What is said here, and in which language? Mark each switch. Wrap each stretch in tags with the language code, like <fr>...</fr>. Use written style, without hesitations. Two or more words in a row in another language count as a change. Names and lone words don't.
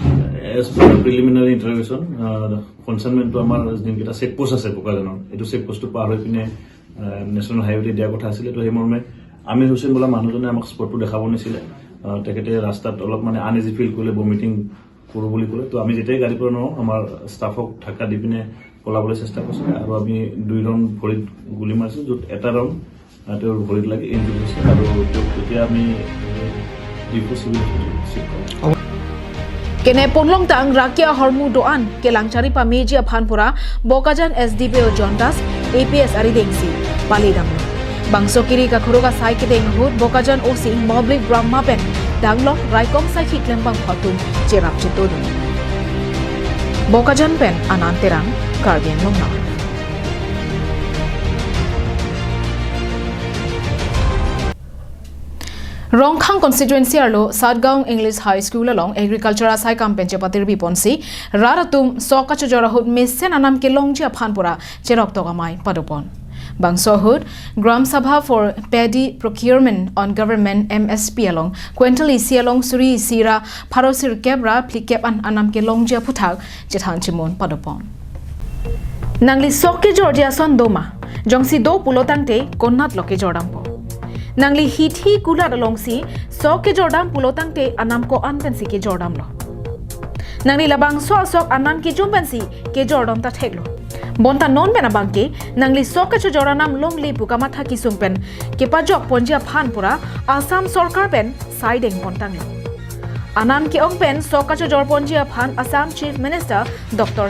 <en>as per preliminary interrogation</en> <as>কনচাইনমেণ্টটো আমাৰ যোনকেইটা চেকপোষ্ট আছে বোকাজানৰ এইটো চেকপোষ্টটো পাৰ হৈ পিনে</as> <en>national highwayte</en> <as>দিয়াৰ কথা আছিলে তো সেই মৰ্মে আমিৰ হুছেইন বোলা মানুহজনে আমাক স্পটটো দেখাব নিছিলে তেখেতে ৰাস্তাত অলপ মানে</as> <en>uneasy feel</en> <as>কৰিলে বমিটিং কৰোঁ বুলি ক'লে তো আমি যেতিয়াই গাড়ীৰ পৰা নহওঁ আমাৰ ষ্টাফক ঢাকা দি পিনে পলাবলৈ চেষ্টা কৰিছিলে আৰু আমি 2 ৰাউণ্ড ভৰিত গুলি মাৰিছোঁ য'ত এটা ৰাউণ্ড তেওঁৰ ভৰিত লাগি ইঞ্জুৰি হৈছে আৰু তেতিয়া আমি ডিপু চিভিল</as> <mjw>kene ponlong tang rakia hormu doan kelangchari pa meji aphanpura bokajan SDPO Jondas APS ari dengsi palidam bangso kiri ka khuruga sai ke deng hut bokajan OC Moblik Brahma pen danglok raikom sai khiklem bang phatum cherap chitodun bokajan pen ananterang kargen longna Rongkhang constituency arlo Sadgaon English High School along agriculture asai campaign chepatir biponsi raratum soka chojora hut mesen anam ke longji aphanpura cherok togamai padopon bangso hut gram sabha</mjw> <en>for paddy procurement on government MSP</en> <mjw>along quintal isi along suri sira pharosir kebra plikep an anam ke longji aphuthak jethan chimon padopon nangli sokke georgia son doma jongsi do pulotangte konnat loke jordampo nangli hithi kula dalongsi soke jordam pulotang te anam ko anpensi ke jordam lo nangli labang so sok anan ki jumpensi ke jordam ta theklo bonta non bena bangke nangli soka cho joranam longli pukama thaki sumpen ke pajok ponjia phan pura Assam sarkar pen siding pontang lo anam ki ong pen soka cho jor ponjia phan Assam</mjw> <en>Chief Minister</en> <mjw>Dr.</mjw>